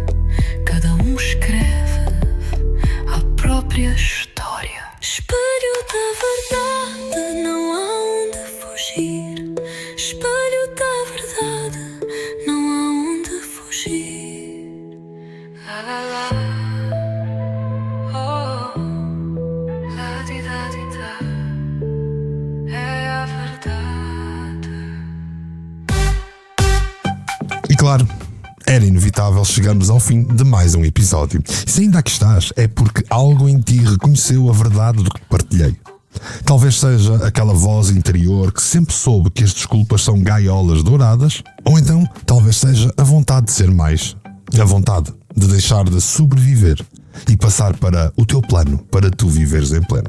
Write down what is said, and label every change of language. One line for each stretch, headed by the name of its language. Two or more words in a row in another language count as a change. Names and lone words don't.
Portuguese: Cada um escreve a própria história. Espelho da verdade, não há onde fugir. Espelho da verdade, não há onde fugir. La la la. Oh, la di da di da. É a verdade. E claro, era inevitável chegarmos ao fim de mais um episódio. Se ainda aqui estás, é porque algo em ti reconheceu a verdade do que partilhei. Talvez seja aquela voz interior que sempre soube que as desculpas são gaiolas douradas, ou então talvez seja a vontade de ser mais, a vontade de deixar de sobreviver e passar para o teu plano, para tu viveres em pleno.